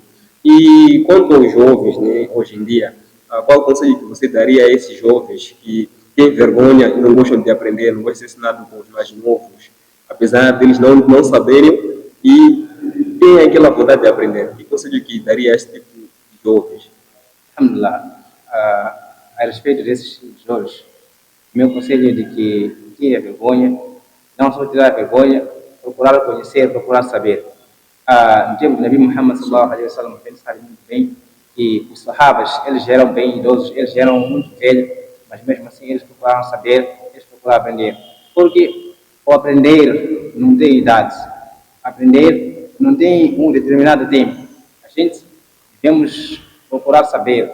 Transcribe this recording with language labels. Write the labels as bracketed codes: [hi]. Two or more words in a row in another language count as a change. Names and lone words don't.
[pt] E quanto aos jovens, né, hoje em dia, qual conselho que você daria a esses jovens que têm vergonha e não gostam de aprender, não gostam de ser ensinado com os mais novos, apesar deles não saberem e têm aquela vontade de aprender? Que conselho que daria a esse tipo de jovens? Alhamdulillah, a respeito desses jovens, meu conselho é de que tire a vergonha, não só tirar a vergonha, procurar conhecer, procurar saber. No tempo de Nabi Muhammad [ar] صلى الله عليه وسلم, [pt] ele sabe muito bem que os sahabas, eles eram bem idosos, eles eram muito velhos, mas mesmo assim eles procuraram saber, eles procuraram aprender. Porque o aprender não tem idade. Aprender não tem um determinado tempo. A gente devemos procurar saber.